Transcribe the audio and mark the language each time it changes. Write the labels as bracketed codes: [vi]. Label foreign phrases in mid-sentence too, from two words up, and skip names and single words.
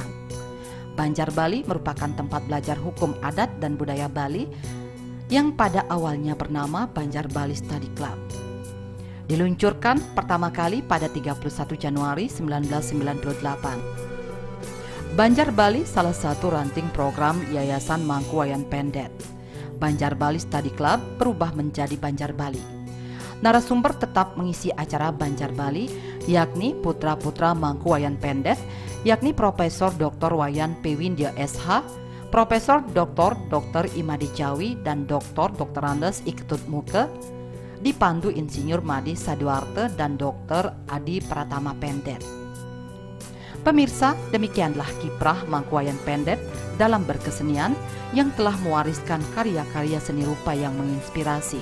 [id] Banjar Bali merupakan tempat belajar hukum adat dan budaya Bali yang pada awalnya bernama Banjar Bali Study Club. Diluncurkan pertama kali pada 31 Januari 1998. Banjar Bali salah satu ranting program Yayasan Mangku Wayan Pendet. Banjar Bali Study Club berubah menjadi Banjar Bali. Narasumber tetap mengisi acara Banjar Bali, yakni putra-putra Mangku Wayan Pendet, yakni Profesor Dr. Wayan Pewindya SH, Profesor Dr. Imadi Jawi, dan Dr. Andes Iktut Muke, dipandu Insinyur Madi Saduarte dan Dr. Adi Pratama Pendet. Pemirsa, demikianlah kiprah Mangku Wayan Pendet dalam berkesenian yang telah mewariskan karya-karya seni rupa yang menginspirasi.